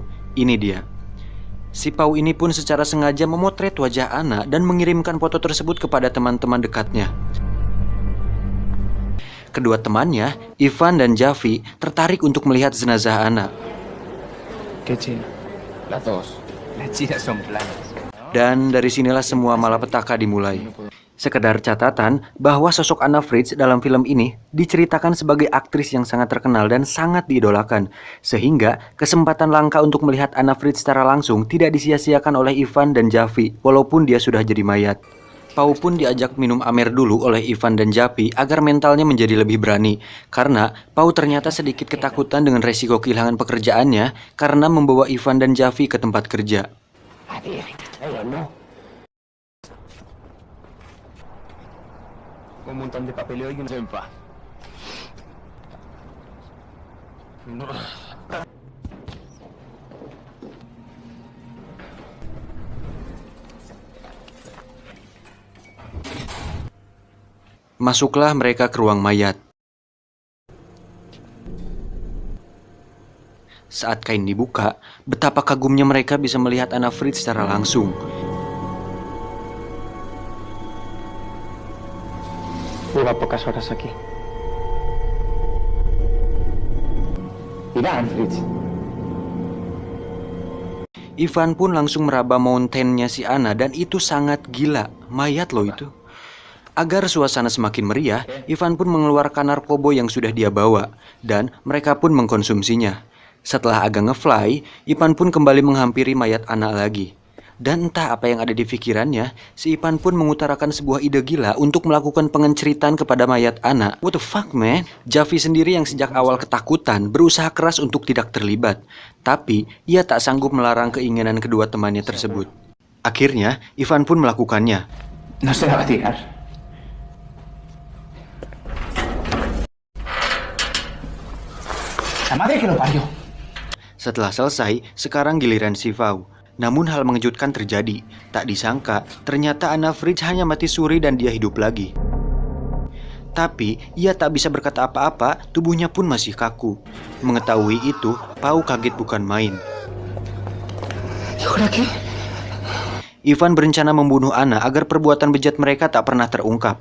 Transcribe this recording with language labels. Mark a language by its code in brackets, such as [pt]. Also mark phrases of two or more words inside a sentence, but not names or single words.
[id] Ini dia. Si Pau ini pun secara sengaja memotret wajah Anna dan mengirimkan foto tersebut kepada teman-teman dekatnya. Kedua temannya, Ivan dan Javi, tertarik untuk melihat jenazah Anna. Kecil. [es] Las dos. Las chinas son planas. [id] Dan dari sinilah semua malapetaka dimulai. Sekedar catatan bahwa sosok Anna Fritz dalam film ini diceritakan sebagai aktris yang sangat terkenal dan sangat diidolakan. Sehingga kesempatan langka untuk melihat Anna Fritz secara langsung tidak disia-siakan oleh Ivan dan Javi walaupun dia sudah jadi mayat. Pau pun diajak minum amer dulu oleh Ivan dan Javi agar mentalnya menjadi lebih berani. Karena Pau ternyata sedikit ketakutan dengan resiko kehilangan pekerjaannya karena membawa Ivan dan Javi ke tempat kerja. [es] Un montón de papeleo y un senfa. [id] Masuklah mereka ke ruang mayat. Saat kain dibuka, betapa kagumnya mereka bisa melihat Anna Fritz secara langsung. [es] Lleva pocas horas aquí. Irán, Fritz. [id] Ivan pun langsung meraba mountain-nya si Anna dan itu sangat gila. Mayat loh itu. Agar suasana semakin meriah, Ivan pun mengeluarkan narkoba yang sudah dia bawa dan mereka pun mengkonsumsinya. Setelah agak ngefly, Ivan pun kembali menghampiri mayat Anna lagi. Dan entah apa yang ada di pikirannya, si Ivan pun mengutarakan sebuah ide gila untuk melakukan pengenceritan kepada mayat Anna. [en] What the fuck, man? [id] Javi sendiri yang sejak awal ketakutan berusaha keras untuk tidak terlibat. Tapi, ia tak sanggup melarang keinginan kedua temannya tersebut. Akhirnya, Ivan pun melakukannya. [es] No se la va a tirar. La madre que lo parió. [id] Setelah selesai, sekarang giliran si Pau. Namun hal mengejutkan terjadi. Tak disangka, ternyata Anna Fritz hanya mati suri dan dia hidup lagi. Tapi, ia tak bisa berkata apa-apa, tubuhnya pun masih kaku. Mengetahui itu, Pau kaget bukan main. Ivan berencana membunuh Anna agar perbuatan bejat mereka tak pernah terungkap.